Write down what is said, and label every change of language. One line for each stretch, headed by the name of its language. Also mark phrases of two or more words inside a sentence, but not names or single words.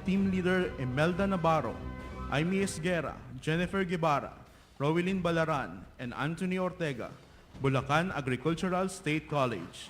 English: Team Leader Imelda Navarro, Aimee Esguerra, Jennifer Guevara, Rowelyn Balaran, and Anthony Ortega, Bulacan Agricultural State College.